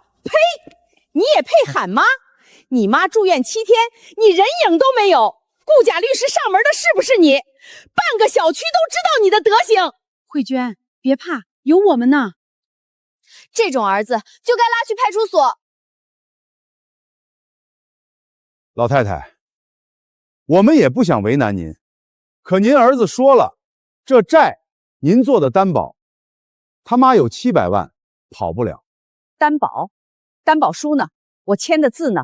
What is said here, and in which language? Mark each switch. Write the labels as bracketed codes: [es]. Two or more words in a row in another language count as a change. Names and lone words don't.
[zh] 呸！你也配喊媽？你媽住院7天，你人影都沒有，雇假律師上門的是不是你？半個小區都知道你的德行。慧娟，別怕，有我們呢。這種兒子就該拉去派出所。老太太，我們也不想為難您，可您兒子說了，這債您做的擔保，他媽有700萬，跑不了。擔保？擔保書呢？我簽的字呢？